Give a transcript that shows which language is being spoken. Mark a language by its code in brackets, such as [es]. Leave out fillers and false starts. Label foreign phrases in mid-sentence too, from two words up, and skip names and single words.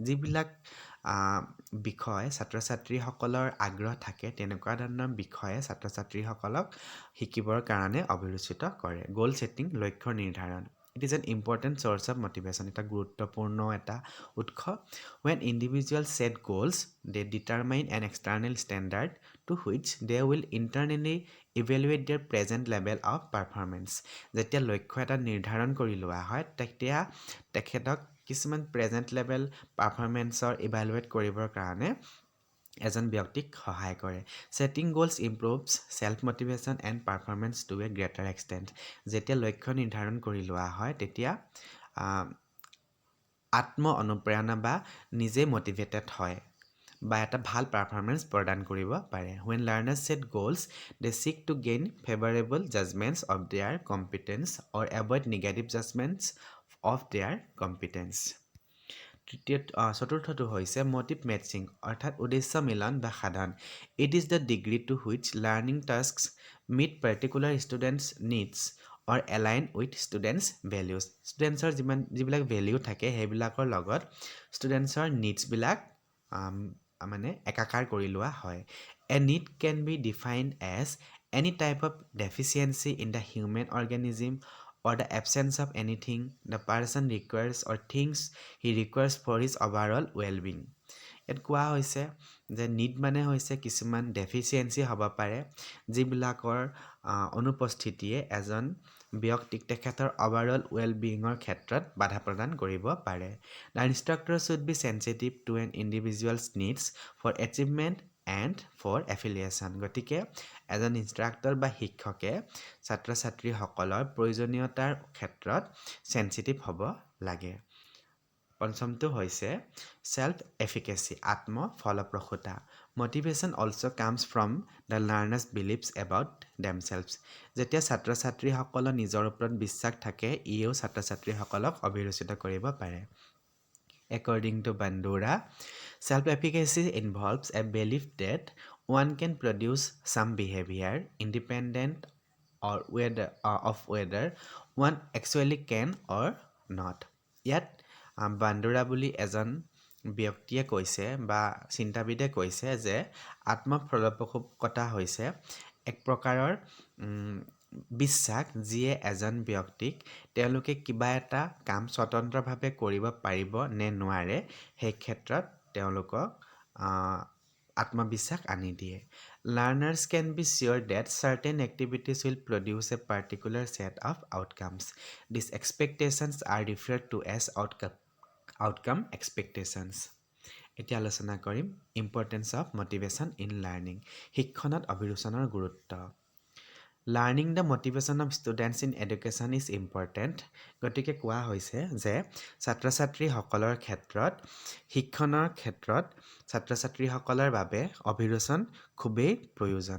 [as] যিবিলাক বিষয় ছাত্ৰ ছাত্ৰীসকলৰ আগ্ৰহ থাকে তেনেকুৱা ধৰণৰ বিষয়ে ছাত্ৰ ছাত্ৰীসকলক শিকিবৰ কাৰণে অভিৰুচিত কৰে। [en] goal setting, [as] লক্ষ্য নিৰ্ধাৰণ। [en] It is an important source of motivation, [as] এটা গুৰুত্বপূৰ্ণ এটা উৎস। [en] When individuals set goals, they determine an external standard to which they will internally evaluate their present level of performance. [as] যেতিয়া লক্ষ্য এটা নিৰ্ধাৰণ কৰি লোৱা হয় তেতিয়া তেখেতক কিছুমান [en] present level performance [as] ইভালুৱেট কৰিবৰ কাৰণে এজন ব্যক্তিক সহায় কৰে। [en] Setting goals improves self motivation and performance to a greater extent. [as] যেতিয়া লক্ষ্য নিৰ্ধাৰণ কৰি লোৱা হয় তেতিয়া আত্ম অনুপ্ৰেৰণা বা নিজে মটিভেটেড হয় বা এটা ভাল পাৰফৰ্মেন্স প্ৰদান কৰিব পাৰে। [en] When learners set goals, they seek to gain favorable judgments of their competence or avoid negative judgments of their competence. [as] চতুৰ্থটো হৈছে [en] motive matching [as] অৰ্থাৎ উদ্দেশ্য মিলন বা সাধন। [en] It is the degree to which learning tasks meet particular students' needs or align with students' values. [as] ষ্টুডেণ্টছৰ যিবিলাক ভেলিউ থাকে সেইবিলাকৰ লগত ষ্টুডেণ্টছৰ নিডছবিলাক মানে একাকাৰ কৰি লোৱা হয়। [en] A need can be defined as any type of deficiency in the human organism or the absence of anything the person requires or thinks he requires for his overall well-being. [as] ইয়াত কোৱা হৈছে যে নিড মানে হৈছে কিছুমান ডেফিচিয়েঞ্চি হ'ব পাৰে যিবিলাকৰ অনুপস্থিতিয়ে এজন ব্যক্তিক তেখেতৰ [en] overall wellbeing [as] ক্ষেত্ৰত বাধা প্ৰদান কৰিব পাৰে। [en] The instructor should be sensitive to an individual's needs for achievement and for affiliation. [as] গতিকে এজন ইনষ্ট্ৰাক্টৰ বা শিক্ষকে ছাত্ৰ ছাত্ৰীসকলৰ প্ৰয়োজনীয়তাৰ ক্ষেত্ৰত চেনচিটিভ হ'ব লাগে। পঞ্চমটো হৈছে [en] self efficacy [as] আত্ম ফলপ্ৰসূতা। [en] Motivation also comes from the learner's beliefs about themselves. [as] যেতিয়া ছাত্ৰ ছাত্ৰীসকলৰ নিজৰ ওপৰত বিশ্বাস থাকে ইও ছাত্ৰ ছাত্ৰীসকলক অভিৰুচিত কৰিব পাৰে। [en] According to Bandura, self-efficacy involves a belief that one can produce some behavior independent of whether one actually can or not. [as] ইয়াত বান্দুৰা বুলি এজন ব্যক্তিয়ে কৈছে বা চিন্তাবিদে কৈছে যে আত্মফলপ্ৰসূতা হৈছে এক প্ৰকাৰৰ বিশ্বাস যিয়ে এজন ব্যক্তিক তেওঁলোকে কিবা এটা কাম স্বতন্ত্ৰভাৱে কৰিব পাৰিব নে নোৱাৰে সেই ক্ষেত্ৰত তেওঁলোকক আত্মবিশ্বাস আনি দিয়ে। [en] Learners can be sure that certain activities will produce a particular set of outcomes. These expectations are referred to as outcome expectations. [as] এতিয়া আলোচনা কৰিম [en] importance of motivation in learning [as] শিক্ষণত অভিৰুচনৰ গুৰুত্ব। [en] Learning the motivation of students in education is important. [as] গতিকে কোৱা হৈছে যে ছাত্ৰ ছাত্ৰীসকলৰ ক্ষেত্ৰত শিক্ষণৰ ক্ষেত্ৰত ছাত্ৰ ছাত্ৰীসকলৰ বাবে অভিৰুচন খুবেই প্ৰয়োজন।